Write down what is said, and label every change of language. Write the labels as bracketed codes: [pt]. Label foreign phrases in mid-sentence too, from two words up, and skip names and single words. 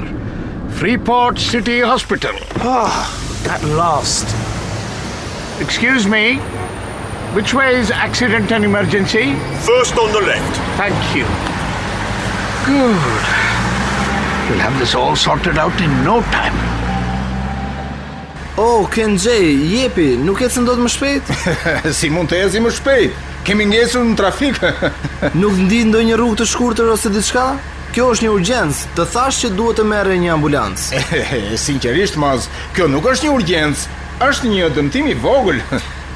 [en] Freeport City Hospital. At last. Excuse me. Which way is accident and emergency? First on the left. Thank you. Good. We'll have this all sorted out in no time. [sq] Oh, Kenji, jepi, nuk ecën dot më shpejt? Si mund të eci më shpejt? Kemi ngesur në trafik. Nuk ndi ndonjë rrugë të shkurtër ose diçka? Kjo është një urgjencë, të thash që duhet të merre një ambulancë. Sinqerisht, Maz, kjo nuk është një urgjencë, është një dëmtim i vogël.